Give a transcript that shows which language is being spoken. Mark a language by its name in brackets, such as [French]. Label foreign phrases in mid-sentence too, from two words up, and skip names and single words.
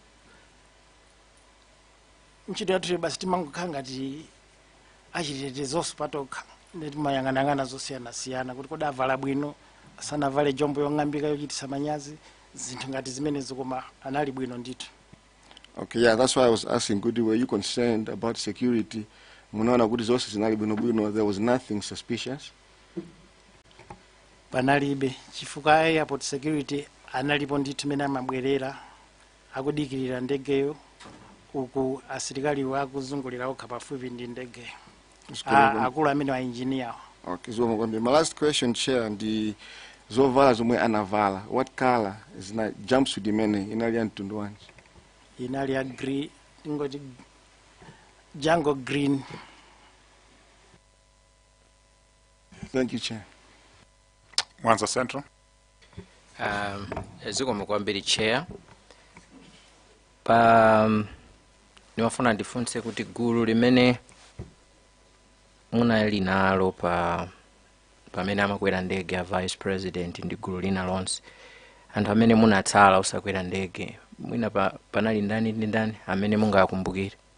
[Nyanja] Ntchito yathu basi timangokhala ngati achitetezo patokha, ndeti mayang'anang'ana zosiyanasiyana kuti kodi avala bwino, sanavale jombo yong'ambika yochitisa manyazi, zinthu ngati zimenezo koma anali bwino ndithu. [English] Okay, yeah, that's why I was asking, were you concerned about security? [Nyanja] Munaona kuti zonse zinali bwinobwino, [English] there was nothing suspicious? [Nyanja] Panalibe, chifukwa airport security analipo ndithu mene amabwerera akudikirira ndegeyo, uku asilikali wakuzungulira okha pafupi ndi ndegeyo. Akulu amene wa engineer. [English] Okay, so my last question, Chair, [Nyanja] ndi zovala zomwe anavala, [English] what color is [Nyanja] na jumpsuit imene inali ya mtundu wanji? Inali ya green, ingoti [English] jungle green. Thank you, Chair. Mwanza Central. [Nyanja] Zikomo kwambiri Chair. Niwafuna ndifunse kuti gulu limene munali nalo pamene amakwera ndege ya Vice President ndi gulu lina lonse, anthu amene munatsala usakwera ndege, mwina panali ndani ndi ndani amene mungakumbukire?